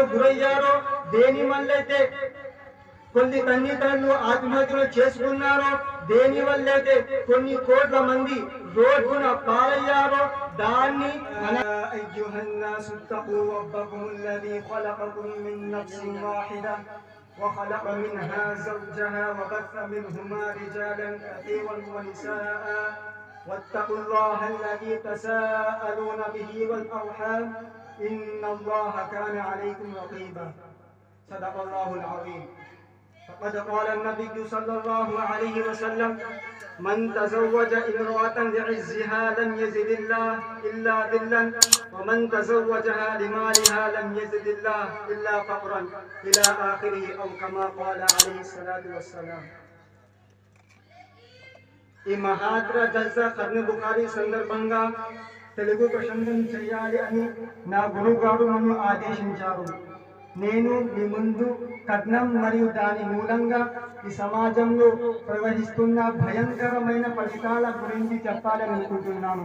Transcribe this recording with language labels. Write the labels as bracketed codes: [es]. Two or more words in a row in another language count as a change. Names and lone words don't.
[te] గురయ్యారో, దేని వల్లైతే కొన్ని తల్లిదండ్రులు ఆత్మహత్యలు చేసుకున్నారో, దేని వల్లైతే కొన్ని కోట్ల మంది రోడ్డున పాలయ్యారో, దాన్ని [ar] أيها الناس اتقوا ربكم الذي خلقكم من نفس واحدة وخلق منها زوجها وبث منهما رجالا كثيرا ونساء واتقوا الله الذي تساءلون به والأرحام إن الله كان عليكم رقيبا. صدق الله العظيم. فقد قال النبي صلى الله عليه وسلم: من تزوج امرأة لعزها لم يزد الله إلا ذلا ومن تزوجها لمالها لم يزد الله إلا فقرا إلى آخره أو كما قال عليه الصلاة والسلام. [te] ఈ మహాద్ర జల్సా ఖర్న్ బుఖారీ సందర్భంగా తెలుగు ప్రసంగం చేయాలి అని నా గురువుగారు నన్ను ఆదేశించారు. నేను మీ ముందు కట్నం మరియు దాని మూలంగా ఈ సమాజంలో ప్రవహిస్తున్న భయంకరమైన ఫలితాల గురించి చెప్పాలని అనుకుంటున్నాను.